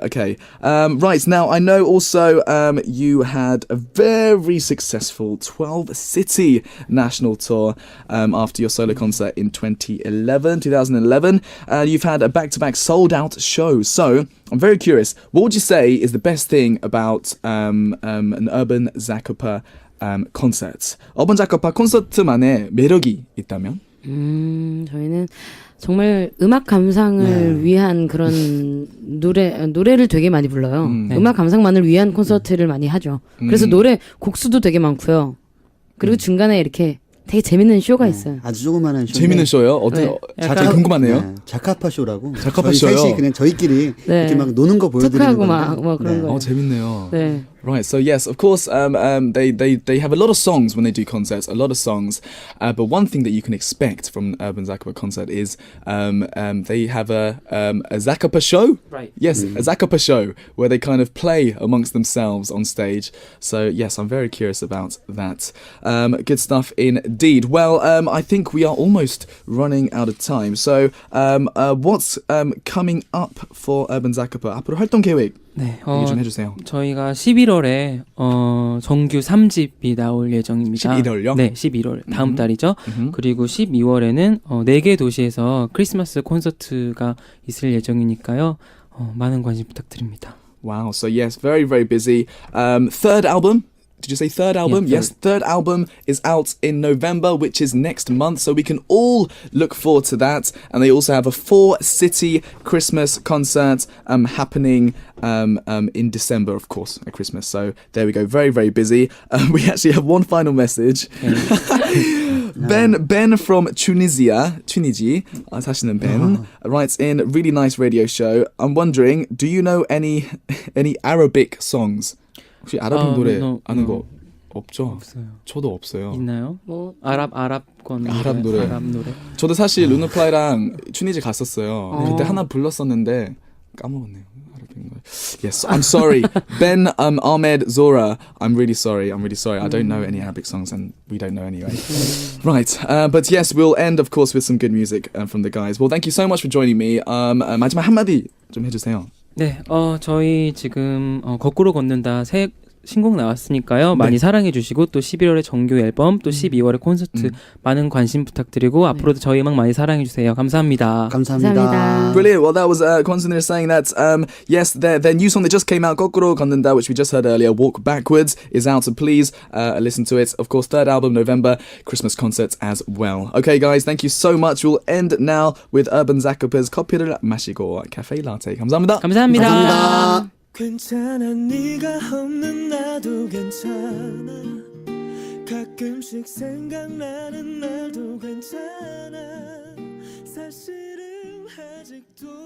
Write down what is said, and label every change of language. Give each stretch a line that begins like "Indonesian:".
English: Okay, right, now I know also you had a very successful 12-city national tour after your solo concert in 2011. You've had a back-to-back sold-out show. So I'm very curious, what would you say is the best thing about an 어반자카파 concert?
Korean: 어반자카파 콘서트만의 매력이 있다면? 저희는 정말 음악 감상을 위한 그런 노래를 되게 많이 불러요. 음악 감상만을 위한 콘서트를 많이 하죠. 그래서 노래 곡수도 되게 많고요. 그리고 중간에 이렇게 되게 재밌는 쇼가 있어요. 아주 조그마한 쇼. 재밌는 쇼요? 네. 되게 궁금하네요. 네, 자카파 쇼라고. 자카파 저희 쇼요? 셋이 그냥 저희끼리 네. 이렇게 막 노는 거 보여드리는 토크하고 건데. 막 그런 거. 재밌네요. 네.
English: Right, so yes, of course, they have a lot of songs when they do concerts, a lot of songs. But one thing that you can expect from an 어반자카파 concert is they have a Zakapa show. Right. Yes, a Zakapa show where they kind of play amongst themselves on stage. So yes, I'm very curious about that. Good stuff indeed. Well, I think we are almost running out of time. So what's coming up for 어반자카파?
Korean: 앞으로 활동 계획 네, 얘기 좀 해주세요. 저희가 11월에 정규 3집이 나올 예정입니다. 11월요? 네, 11월 다음 달이죠. 그리고 12월에는 4개 도시에서 크리스마스 콘서트가 있을 예정이니까요. 많은 관심 부탁드립니다.
English: Wow, so yes, very, very busy. Third album. Did you say third album? Yeah, Yes, third album is out in November, which is next month. So we can all look forward to that. And they also have a 4-city Christmas concert happening in December, of course, at Christmas. So there we go. Very, very busy. We actually have one final message. Ben from Tunisia,
Korean: 사시는
English: Ben, writes in, really nice radio show. I'm wondering, do you know any Arabic songs?
Korean: 혹시 아랍 노래 아는 거 없죠? 없어요. 저도 없어요. 있나요? 뭐 아랍 노래. 아랍 노래. 저도 사실 루나플라이랑 튜니지 갔었어요. 그때 하나 불렀었는데 까먹었네요.
English: Yes, I'm sorry. Ben, Ahmed, Zora, I'm really sorry. I don't know any Arabic songs and we don't know anyway. Right, but yes, we'll end of course with some good music from the guys. Well, thank you so much for joining me.
Korean: 마지막 한마디 좀 해주세요. 네, 저희 지금 거꾸로 걷는다 새 신곡 나왔으니까요. 많이 사랑해 주시고 또 11월에 정규 앨범 또 12월에 콘서트 많은 관심 부탁드리고 앞으로도 저희 음악 많이 사랑해 주세요. 감사합니다. 감사합니다.
English: Brilliant. Well, that was Constantine saying that yes, their new song that just came out, 거꾸로 걷는다, which we just heard earlier, Walk Backwards, is out. So please listen to it. Of course, third album November, Christmas concerts as well. Okay, guys, thank you so much. We'll end now with 어반자카파's 커피를 마시고 cafe latte.
Korean: 감사합니다. 감사합니다. 괜찮아 네가 없는 나도 괜찮아 가끔씩 생각나는 날도 괜찮아 사실은 아직도